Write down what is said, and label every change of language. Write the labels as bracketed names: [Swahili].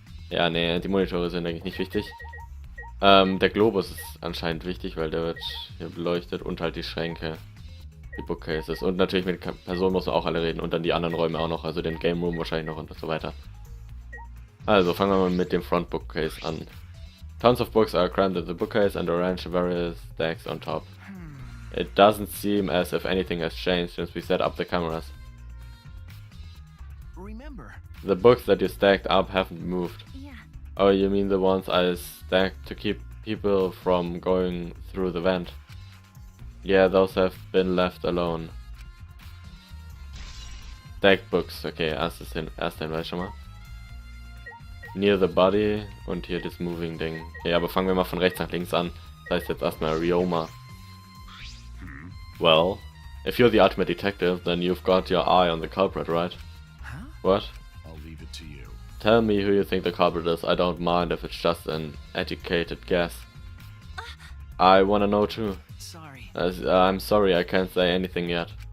[German] Ja, nee, die Monitore sind eigentlich nicht wichtig. Der Globus ist anscheinend wichtig, weil der wird hier beleuchtet und halt die Schränke. Die Bookcases. Und natürlich mit Personen muss man auch alle reden und dann die anderen Räume auch noch, also den Game Room wahrscheinlich noch und so weiter. Also fangen wir mal mit dem Front Bookcase an. [English] Tons of books are crammed in the bookcase and arranged in various stacks on top. It doesn't seem as if anything has changed since we set up the cameras. Remember, The books that you stacked up haven't moved. Yeah. Oh, you mean the ones I stacked to keep people from going through the vent? Yeah, those have been left alone. Stacked books, [German] okay, erster Hinweis schon mal. [English] Near the body [German] und hier das Moving Ding. Ja, aber fangen wir mal von rechts nach links an. Das heißt jetzt erstmal Ryoma. [English] Well, if you're the ultimate detective, then you've got your eye on the culprit, right? huh? What? I'll leave it to you. Tell me who you think the culprit is. I don't mind if it's just an educated guess. I wanna know too. Sorry. I'm sorry, I can't say anything yet.